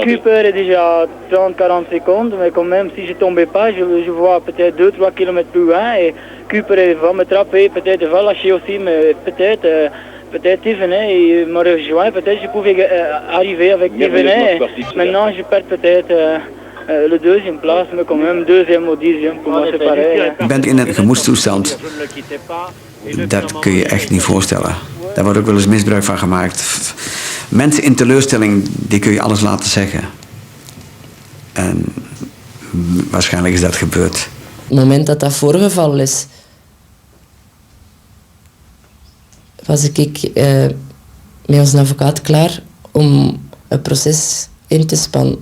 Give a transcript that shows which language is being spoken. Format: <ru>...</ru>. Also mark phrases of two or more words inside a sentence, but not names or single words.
<fr>Cooper est déjà 30-40 secondes, mais quand même, si je tombais pas, je vois peut-être 2-3 km plus loin et Cooper va me trapper, peut-être va lâcher aussi, mais peut-être Thévenet il me rejoint, peut-être je pouvais arriver avec Thévenet. Maintenant, je perds peut-être le deuxième place, mais quand même deuxième ou dixième, pour moi c'est pareil.</fr> <nl>Je bent in een gemoedstoestand, dat kun je echt niet voorstellen. Daar wordt ook wel eens misbruik van gemaakt. Mensen in teleurstelling, die kun je alles laten zeggen. En waarschijnlijk is dat gebeurd. Het moment dat dat voorgevallen is, was ik met onze advocaat klaar om een proces in te spannen.</nl>